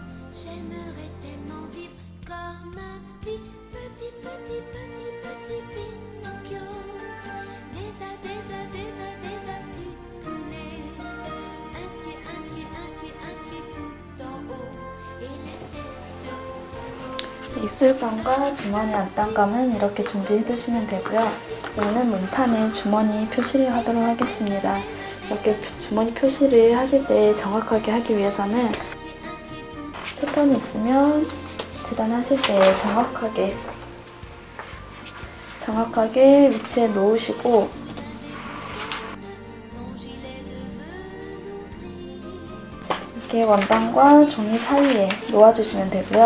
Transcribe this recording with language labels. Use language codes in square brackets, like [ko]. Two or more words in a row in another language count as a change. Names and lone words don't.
[fr] J'aimerais tellement vivre comme un petit Pinocchio. Des articulés, un pied tout en haut et la tête recollée. [ko] 입술감과 주머니 안단감은 이렇게 준비해 두시면 되고요. 오늘 문판은 주머니 표시를 하도록 하겠습니다. 이렇게 주머니 표시를 하실 때 정확하게 하기 위해서는 패턴이 있으면 재단하실 때 정확하게 위치에 놓으시고 이렇게 원단과 종이 사이에 놓아주시면 되고요.